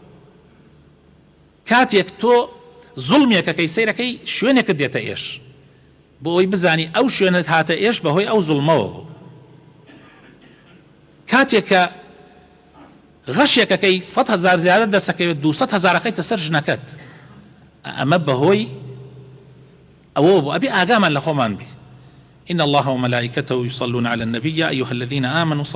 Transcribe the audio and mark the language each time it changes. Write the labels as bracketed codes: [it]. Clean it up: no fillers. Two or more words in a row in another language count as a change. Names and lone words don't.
[ckb] کاتێک تۆ زوڵمێکەکەی سەیرەکەی شوێنێکت دێتە ئێش بۆ ئەوی بزانی ئەو شوێنت هاتە ئێش بەهۆی ئەو زوڵمەوە بوو. کاتێک کە غەشێکەکەی 100,000 زیادە دەسەکەوێت 200,000 سەر ژنەکەت، ئەمە بەهۆی ئەوە بوو. ئەبێ ئاگامان لە خۆمان بێ. [ar] إن الله وملائكته يصلون على النبي يا أيها الذين آمنوا